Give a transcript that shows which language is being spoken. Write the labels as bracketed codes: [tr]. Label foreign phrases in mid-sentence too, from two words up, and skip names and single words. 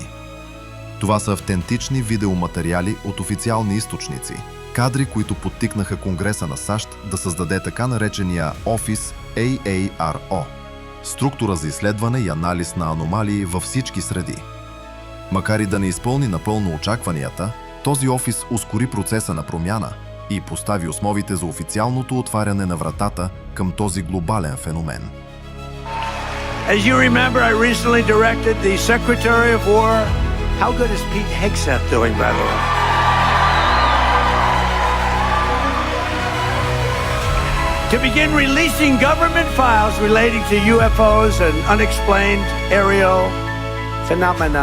[bg] Това са автентични видеоматериали от официални източници, кадри, които подтикнаха Конгреса на САЩ да създаде така наречения Office AARO – структура за изследване и анализ на аномалии във всички среди. Макар и да не изпълни напълно очакванията, този офис ускори процеса на промяна и постави основите за официалното отваряне на вратата към този глобален феномен. [en] As you remember, I recently directed the Secretary of War. How good is Pete Hegseth doing, by the way? To begin releasing government files relating to UFOs and unexplained aerial phenomena.